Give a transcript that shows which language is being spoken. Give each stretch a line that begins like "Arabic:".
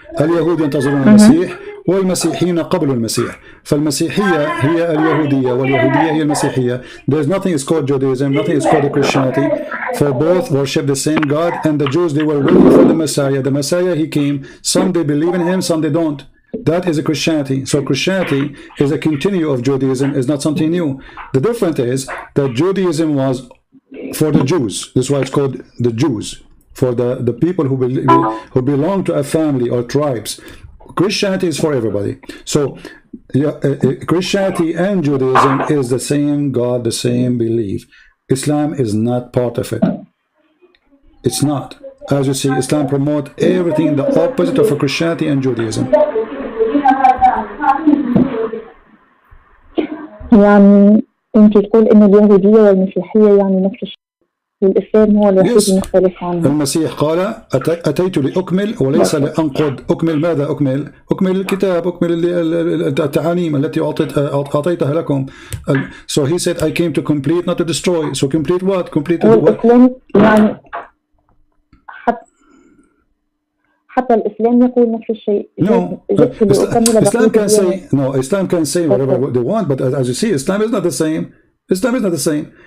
Arabic: اليهود ينتظرون المسيح والمسيحيين قبلوا المسيح، فالمسيحية هي اليهودية واليهودية هي المسيحية.
English: There's nothing is called Judaism, nothing is called Christianity, for both worship the same God, and the Jews, they were waiting for the Messiah. The Messiah, he came. Some they believe in him, some they don't. That is a Christianity. So Christianity is a continue of Judaism, is not something new. The difference is that Judaism was for the Jews. That's why it's called the Jews, for the people who belong to a family or tribes. Christianity is for everybody. So Christianity and Judaism is the same God, the same belief. Islam is not part of it. It's not. As you see, Islam promotes everything the opposite of Christianity and Judaism.
Arabic: يعني أنت تقول إن اليهودية والمسيحية يعني نفس الشيء. الإسلام هو الوحيد المختلف عنه. المسيح قال أتيت لأكمل وليس لأنقض. أكمل ماذا؟ أكمل الكتاب، أكمل التعاليم التي أعطيتها لكم.
English: So he said I came to complete not to destroy. So complete what? Complete what?
Arabic: يعني حتى الإسلام يقول نفس الشيء.
English: No, Islam can say whatever they want, but as you see, Islam is not the same. Islam is not the same.